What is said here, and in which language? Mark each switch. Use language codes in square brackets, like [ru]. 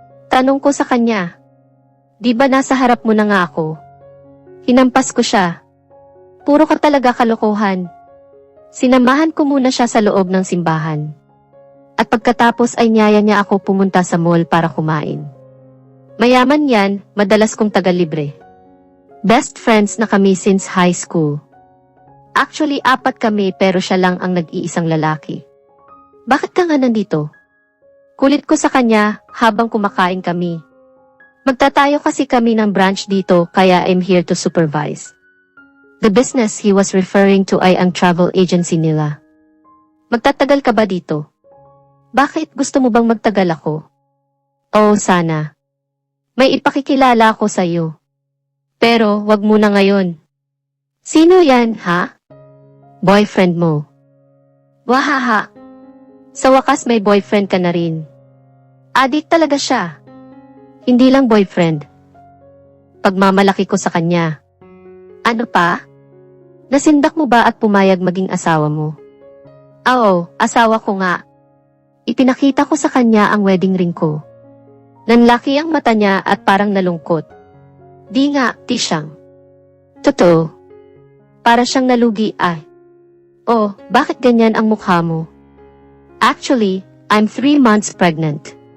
[tl] Tanong ko sa kanya. Di ba nasa harap mo na nga ako? Hinampas ko siya. Puro ka talaga kalokohan. Sinamahan ko muna siya sa loob ng simbahan. At pagkatapos ay niyaya niya ako pumunta sa mall para kumain. Mayaman yan, madalas kong taga-libre. [en] Best friends [tl] na kami [en] since high school. [tl] Actually, 4 kami pero siya lang ang nag-iisang lalaki. Bakit ka nga nandito? Kulit ko sa kanya habang kumakain kami. Magtatayo kasi kami ng branch dito kaya [en] I'm here to supervise. The business he was referring to [tl] ay ang travel agency nila. Magtatagal ka ba dito? Bakit gusto mo bang magtagal ako? Oh, sana. May ipakikilala ako sa iyo. Pero wag muna ngayon. Sino yan, ha? Boyfriend mo. Wahaha. Sa wakas may boyfriend ka na rin. Adik talaga siya. Hindi lang boyfriend. Pagmamalaki ko sa kanya. Ano pa? Nasindak mo ba at pumayag maging asawa mo? Oo, asawa ko nga. Ipinakita ko sa kanya ang wedding ring ko. Nanlaki ang mata niya at parang nalungkot. Di nga, Tisyang. Totoo. Para siyang nalugi ay. Oh, bakit ganyan ang mukha mo? [en] Actually, I'm 3 months pregnant.